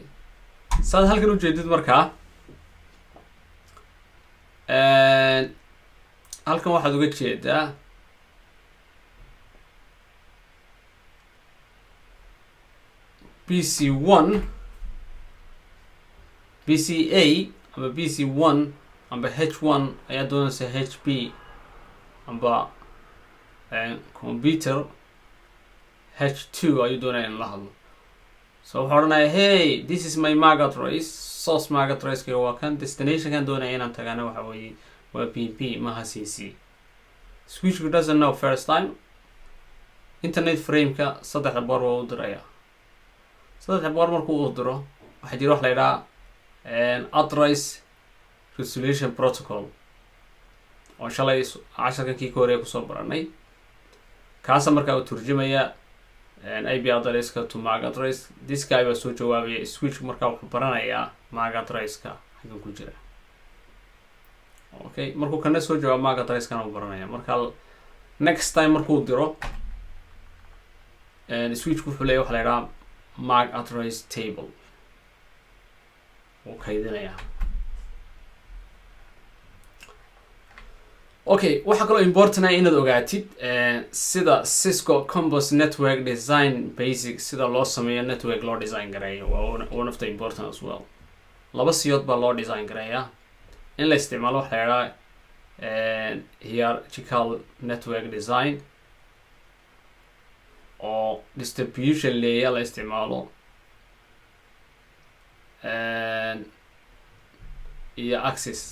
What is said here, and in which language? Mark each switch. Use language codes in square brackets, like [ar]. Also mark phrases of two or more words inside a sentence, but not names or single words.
[so] Saad halkan u jeedid markaa halkan waxaad uga jeedaa PC1, PCA ama PC1 amba H1 ayaa doonaysa HP amba computer H2 ayuu doonaya in la hadlo. [en] So [so] waxaan odhanaya [en] hey, this is my MAC address. Source MAC address [so] ka waa kan. Destination kan doonaya inaan tagana waxa weeye waa PP maha CC. [en] Switch doesn't know first time. Internet frame [so] ka 3 bar waa u diraya. 3 bar markuu u diro waxa jira wax la yiraahdo [en] address resolution protocol. [so] oo shalay casharkii ka horeeyay ku soo baranay. Kaasa markaa uu turjumaya [en] IP address-ka to MAC address. This guy [so] baa soo jawaabaya switch markaa wuxuu baranayaa [en] MAC address-ka [so] xaggan ku jira. Okay, markuu kana soo jawaabo [en] MAC address-kana [so] uu baranaya. Marka [en] next time [so] markuu diro switch wuxuu leeyahay wax la yiraahdo [en] MAC address table. [so] oo kaydinaya. Okay, waxa kale oo important ah inaad ogaatid sida Cisco Campus Network Design Basic sida loo sameeyo network loo design gareeyo waa [en] one of the important as well. [so] Laba siyood baa loo design gareeyaa in la isticmaalo waxa la yiraahdo [en] hierarchical network design [so] oo [en] distribution layer [so] la isticmaalo iyo access.